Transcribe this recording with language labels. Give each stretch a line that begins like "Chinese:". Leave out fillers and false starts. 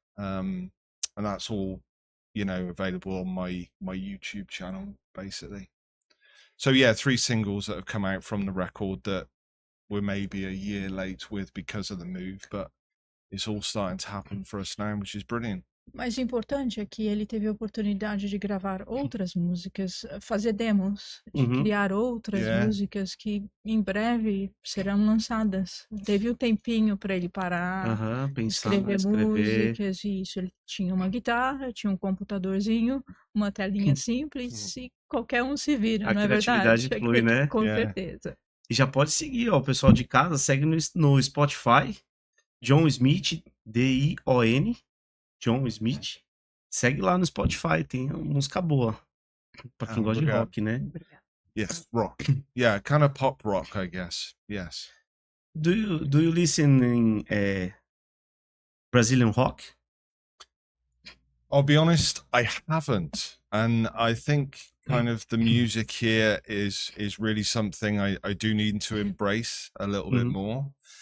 English: And that's all, you know, available on my YouTube channel, basically. So yeah, 3 singles that have come out from the record that we're maybe a year late with because of the move, but it's all starting to happen for us now, which is brilliant.
Portuguese: Mas o importante é que ele teve a oportunidade de gravar outras músicas, fazer demos, de criar outras músicas que em breve serão lançadas. Teve o tempinho para ele parar, escrever músicas, e isso. Ele tinha uma guitarra, tinha um computadorzinho, uma telinha simples, e qualquer um se vira, não é verdade? A criatividade flui, né? Com certeza. E já pode seguir, ó, o pessoal de casa, segue no Spotify, Dion Smith, D-I-O-N, Dion Smith. Segue lá no Spotify, tem música boa. Pra quem gosta de rock, né?
English: Yes, rock. Yeah, kind of pop rock, I guess. Yes. Do you listen in Brazilian rock? I'll be honest, I haven't. And I think kind of the music here is really something I do need to embrace a little bit more.